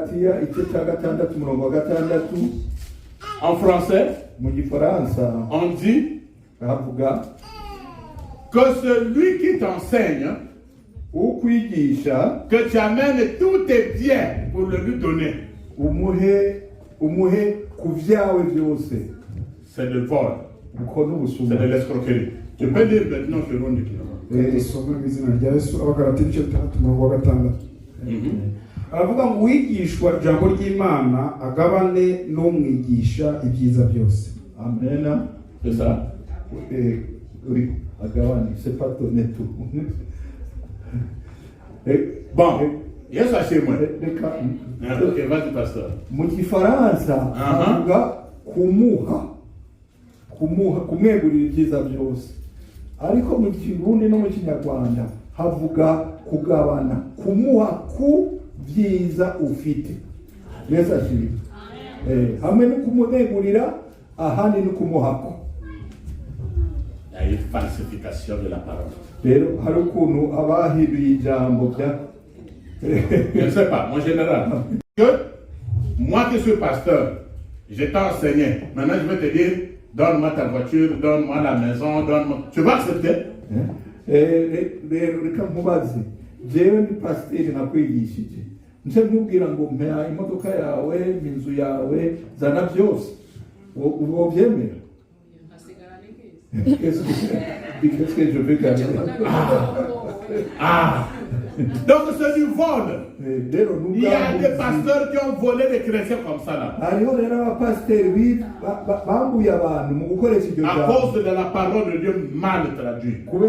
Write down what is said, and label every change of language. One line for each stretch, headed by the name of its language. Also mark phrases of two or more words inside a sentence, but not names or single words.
French: En français, on dit que celui qui t'enseigne, que tu amènes tous tes biens pour le lui donner. C'est le vol. C'est de l'escroquerie. Tu peux lire maintenant sur Ronde.
Rundi: aravuga ngo uwigishwa ijambo ry'Imana agabane n'umwigisha ibyiza byose. Amen.
French: C'est ça. Oui, agabane, c'est pas donner tout. Bon, yes, à chez moi. Ok, vas-y, pasteur.
Rundi: Mu Gifaransa avuga kumwegurira ibyiza byose, ariko mu Kirundi no mu Kinyarwanda havuga kugabana, kumuha ku byiza ufite. Yesu ashimwe. Hamwe no kumwegurira, ahandi no kumuhako.
French: Il y a une falsification de la parole.
Rundi: Rero hari ukuntu abahiduye ijambo bya
French: Je ne sais pas, mon général. Que moi qui suis pasteur, je t'ai enseigné. Maintenant, je vais te dire, donne-moi ta voiture, donne-moi la maison, donne-moi. Tu vas accepter?
Rundi: Reka mubaze, jewe ni pasiteri nakwigishije, nce nkubwira ngo mpa imodoka yawe, inzu yawe, zana byose, uwo byemera?
French: Qu'est-ce que je peux garder? Donc c'est du vol. Il y a des pasteurs qui ont volé des chrétiens comme ça là. À cause de la parole de Dieu mal traduite.